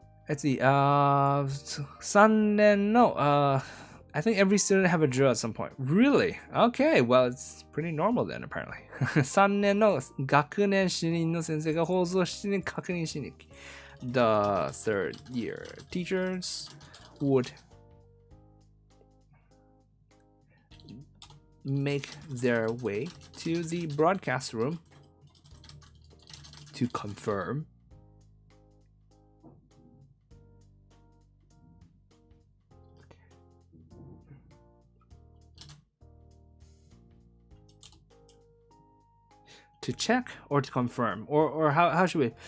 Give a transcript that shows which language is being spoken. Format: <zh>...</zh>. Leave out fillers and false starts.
<en>Let's see. 3年の I think every student have a drill at some point. Really? Okay, well, it's pretty normal then, apparently.</en> <ja>3年の学年主任の先生が放送して確認しに来。</ja> <en>The third year teachers would make their way to the broadcast room to confirm to check or to confirm, or how should we?</en>